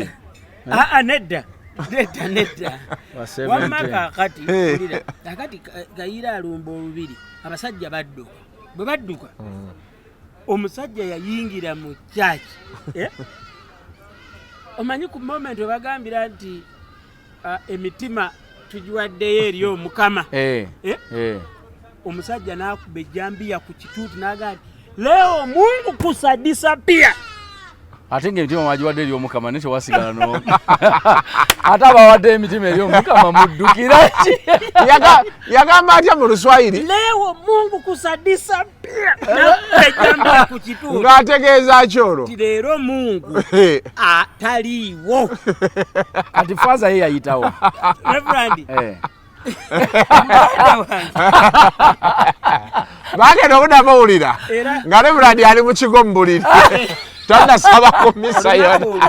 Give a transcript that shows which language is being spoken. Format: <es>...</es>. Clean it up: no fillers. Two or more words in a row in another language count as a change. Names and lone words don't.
<lg>nedda wamaka kati akati Kayira alumba olubiri abasajja badduka bwe badduka omusajja yayingira mu church omanyi ku moment webagambira nti emitima tujiwaddeyo eri omukama omusajja n'akuba ejjambiya ku kituuti n'agamba</lg> <sw>leo Mungu kusadisa pia</sw> <lg>ate ng'emitima mwagiwadde eri omukama ne tewasigala n'omu ate abawadde emitima eri omukama muddukira ki yagamba atya mu Luswayiri</lg> <sw>leo Mungu kusadisa pia</sw> <lg>n'akuba ejjambiya ku kituuti ng'ategeeza kyolwo ti leero Mungu ataliiwo kati faza ye yayitawo Reverend bagenda okudabawulira nga Reverend ali mu kigo mu buliri tannasaba ku misa yonna</lg>